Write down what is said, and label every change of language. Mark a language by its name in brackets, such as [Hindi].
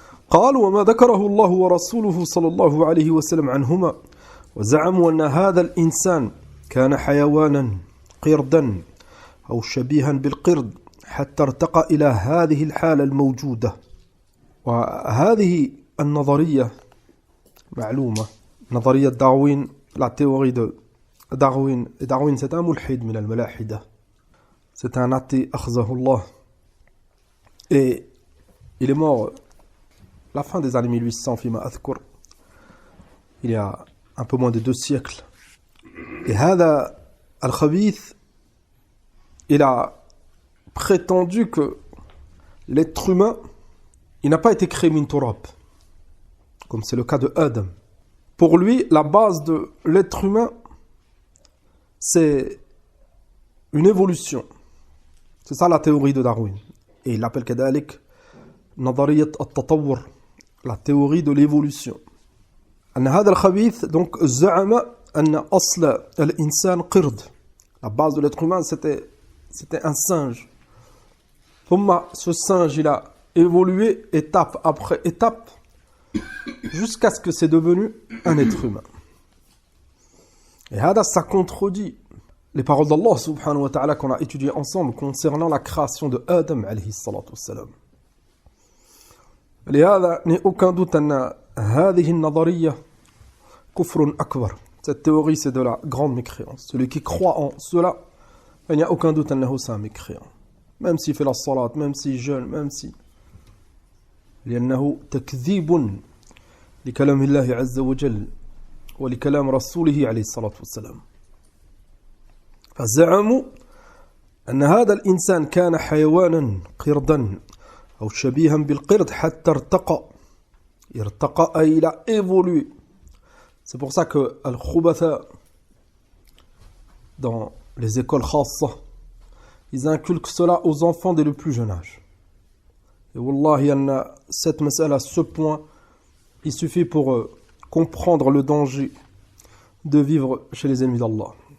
[Arabic] قال وما ذكره الله ورسوله صلى الله عليه وسلم عنهما وزعموا أن هذا الإنسان كان حيوانا قردا أو شبيها بالقرد حتى ارتقى إلى هذه الحالة الموجودة. وهذه النظرية معلومة، نظرية داروين، [French] la théorie de Darwin. Et Darwin, c'est un [Arabic] mulhid min al-malahida. [French] C'est un athée, akhzahullah. Et il est mort la fin des années 1800, [Arabic] fima adhkur. [French] Il y a un peu moins de 2 siècles. Et [Arabic] hada al-khabith, [French] il a prétendu que l'être humain, il n'a pas été créé [Arabic] min turab, [French] comme c'est le cas de Adam. Pour lui, la base de l'être humain, c'est une évolution. C'est ça la théorie de Darwin. Et il l'appelle [Arabic] kadalik nadariyat at-tatawwur, [French] la théorie de l'évolution. [Arabic] أن هذا الخبيث donc زعم أن أصل الإنسان قرد. [French] La base de l'être humain, c'était un singe. ثم ce singe, il a évolué étape après étape jusqu'à ce que c'est devenu un être humain. Et ça contredit les paroles d'Allah subhanahu wa ta'ala qu'on a étudiées ensemble concernant la création de Adam alayhi salatu wassalam. [Arabic] لهذا [French] n'est aucun doute [Arabic] أن هذه النظرية كفر أكبر. [French] Cette théorie, c'est de la grande mécréance. Celui qui croit en cela, il n'y a aucun doute أنه c'est un mécréant. Même s'il fait la salat, même s'il jeûne, même si [Arabic] لأنه تكذيب لكلام الله عز وجل ولكلام رسوله عليه الصلاة والسلام. فزعموا أن هذا الإنسان كان حيوانا قردا أو شبيها بالقرد حتى ارتقى. [French] أي il a évolué. C'est pour ça que Al-Khubatha, dans les écoles khassa, ils inculquent cela aux enfants dès le plus jeune âge. Et Wallahi, cette mas'ala, ce point, il suffit pour comprendre le danger de vivre chez les ennemis d'Allah.